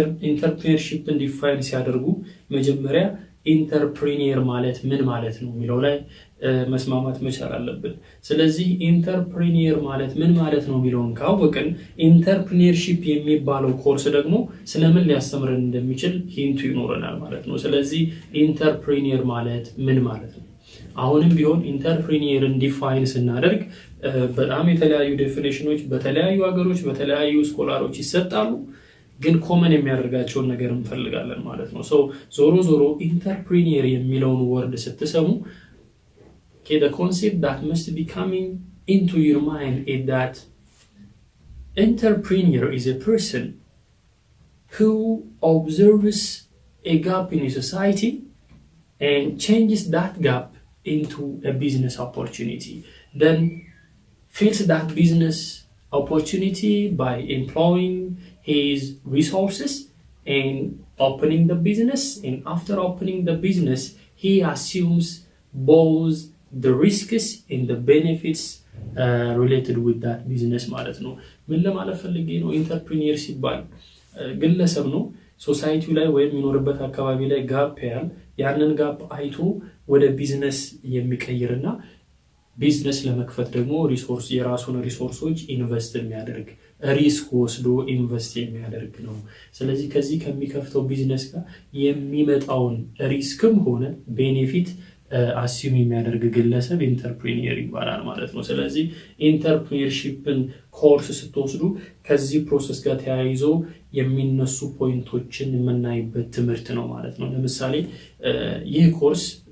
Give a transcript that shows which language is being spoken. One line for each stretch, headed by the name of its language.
Amharic: ኢንተርፕሬነርሺፕን ዲፋይን ሲያደርጉ መጀመሪያ ኢንተርፕሪኒየር ማለት ምን ማለት ነው የሚለው ላይ መስማማት መቻል አለብን። ስለዚህ ኢንተርፕሪኒየር ማለት ምን ማለት ነው የሚለውን ካወቅን ኢንተርፕሪኒየርሺፕ የሚባለው ኮርስ ደግሞ ስለምን ሊያስተምረን እንደሚችል ሂንቱ ይኖረናል ማለት ነው። ስለዚህ ኢንተርፕሪኒየር ማለት ምን ማለት ነው? አሁንም ቢሆን ኢንተርፕሪኒየርን ዲፋይን ስናደርግ በጣም የተለያዩ ዴፊኒሽኖች በተለያዩ ሀገሮች በተለያዩ ስኮላሮች ይሰጣሉ። ግን ኮመን የሚያደርጋቸውን ነገር እንፈልጋለን ማለት ነው። ዞሮ ዞሮ ኢንተርፕሪኒየር የሚለውን ወርድ ስትሰሙ
English: the concept that must be coming into your mind is that entrepreneur is a person who observes a gap in a society and changes that gap into a business opportunity, then fills that business opportunity by employing his resources and opening the business, and after opening the business he assumes both the risks and the benefits related with that business
Amharic: ማለት ነው። ምን ለማለት ፈልጌ ነው? ኢንተርፕሪኒየር ሲባል ግለሰብ ነው ሶሳይቲው ላይ ወይም የሚኖርበት አካባቢ ላይ ጋፕ ያንን ጋፕ አይቶ ወደ ቢዝነስ የሚቀይርና ቢዝነስ ለመክፈት ደግሞ ሪሶርስ የራሱን ሪሶርሶች ኢንቨስት የሚያደርግ ሪስክ ወስዶ ኢንቨስት የሚያደርግ ነው። ስለዚህ ከዚህ ከሚከፍተው ቢዝነስ ጋር የሚመጣውን ሪስክም ሆነ ቤኔፊት አሲዩም የሚያደርግ ግለሰብ ኢንተርፕሪኒየር ይባላል ማለት ነው። ስለዚህ ኢንተርፕሪኒየርሺፕን ኮርስ ስትወስዱ ከዚህ ፕሮሰስ ጋር ተያይዞ የሚነሱ ፖይንቶችን የምናይበት ትምህርት ነው ማለት ነው። ለምሳሌ ይህ ኮርስ